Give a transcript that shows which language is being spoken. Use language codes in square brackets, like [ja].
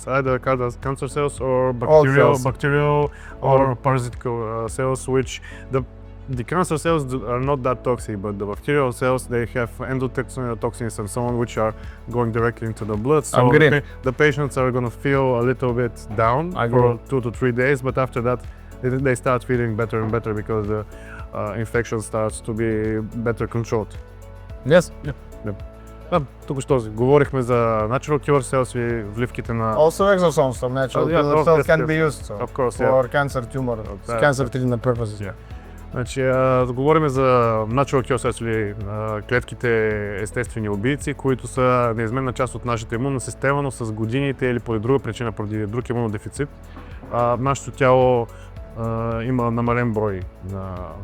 [en] Either cancer cells or bacterial or parasitical cells, which the cancer cells are not that toxic, but the bacterial cells, they have endotoxins and so on, which are going directly into the blood. So the patients are going to feel a little bit down for 2 to 3 days, but after that they start feeling better and better because the infection starts to be better controlled. Yes. [bg] Тук що говорихме за [en] natural killer cells [bg] и вливките на... [en] Also exosomes from natural killer cells can be used Of course, for cancer tumor, cancer treatment purposes. [bg] Значи, говорим за [en] natural killer cells [bg] или клетките естествени убийци, които са неизменна част от нашата имунна система, но с годините или поради друга причина, поради друг имунодефицит, нашето тяло има намален брой на